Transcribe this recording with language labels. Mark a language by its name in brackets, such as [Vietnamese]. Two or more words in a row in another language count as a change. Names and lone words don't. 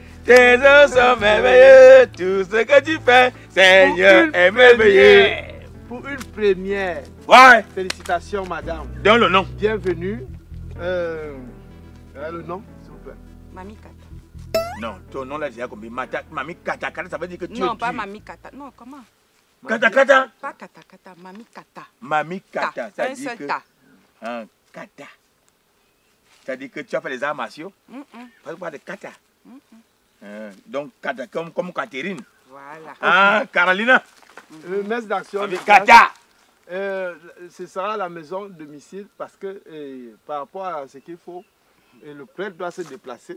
[French] Tes œuvres sont merveilleux. Tout ce que tu fais, Seigneur, est merveilleux. Pour une première. Ouais. Félicitations, madame. Donne le nom. Bienvenue. Le nom, s'il vous plaît. Mami Kata. Non, ton nom là, c'est combien? Mami Kata Kata, ça veut dire que tu Non, es pas Dieu. Mami Kata. Non, comment? Kata Kata. Pas Kata Kata, Mami Kata. Mami Kata, ça Un dit seul que... ta. Hein, Kata. Ça dit que tu as fait les arts martiaux. Pas de Kata. Donc, Kata, comme Catherine. Voilà. Ah, Carolina. Le maître d'action. Avec Kata. Ce sera la maison domicile parce que par rapport à ce qu'il faut, le prêtre doit se déplacer.